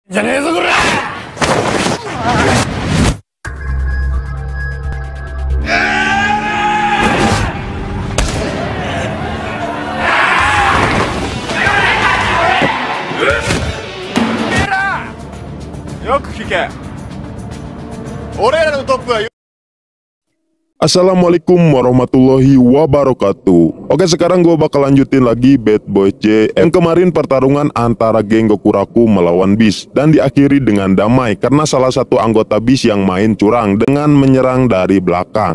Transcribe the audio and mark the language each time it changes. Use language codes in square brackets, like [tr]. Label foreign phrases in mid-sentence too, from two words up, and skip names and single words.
[ja] じゃねえぞこら。よく聞け。俺らのトップは。 [ar] السلام عليكم ورحمة الله وبركاته. [id] Oke, sekarang gue bakal lanjutin lagi Bad Boy J. Yang kemarin pertarungan antara geng Gokuraku melawan Beast dan diakhiri dengan damai karena salah satu anggota Beast yang main curang dengan menyerang dari belakang.